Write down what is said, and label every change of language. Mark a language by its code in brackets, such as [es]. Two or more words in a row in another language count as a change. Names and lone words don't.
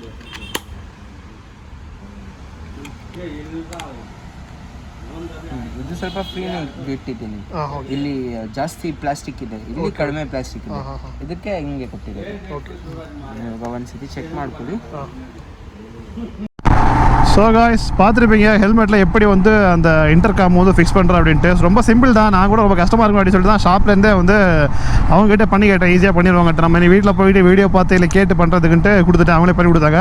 [kn] ಇದು ಸ್ವಲ್ಪ ಫ್ರೀನೇ ಬಿಟ್ಟಿದ್ದೀನಿ. ಇಲ್ಲಿ ಜಾಸ್ತಿ ಪ್ಲಾಸ್ಟಿಕ್ ಇದೆ, ಇಲ್ಲಿ ಕಡಿಮೆ ಪ್ಲಾಸ್ಟಿಕ್ ಇದೆ. ಇದಕ್ಕೆ ಹಿಂಗೆ ಕೊಟ್ಟಿದ್ದಾರೆ. ಇವಾಗ ಒಂದ್ಸತಿ ಚೆಕ್ ಮಾಡ್ಕೊಳ್ಳಿ. [en] so guys [ta] பார்த்துருப்பீங்க ஹெல்மெட்டில் எப்படி வந்து அந்த இன்டர்காம் வந்து ஃபிக்ஸ் பண்ணுறேன் அப்படின்ட்டு. ரொம்ப சிம்பிள் தான். நான் கூட ரொம்ப கஷ்டமாக இருக்கும் அப்படின்னு சொல்லிட்டு தான் ஷாப்லேருந்தே வந்து அவங்ககிட்ட பண்ணி கேட்டேன். ஈஸியாக பண்ணிடுவாங்க. நம்ம நீ வீட்டில் போயிட்டு வீடியோ பார்த்து இல்லை கேட்டு பண்ணுறதுக்குன்ட்டு கொடுத்துட்டு அவங்களே பண்ணி கொடுத்தாங்க.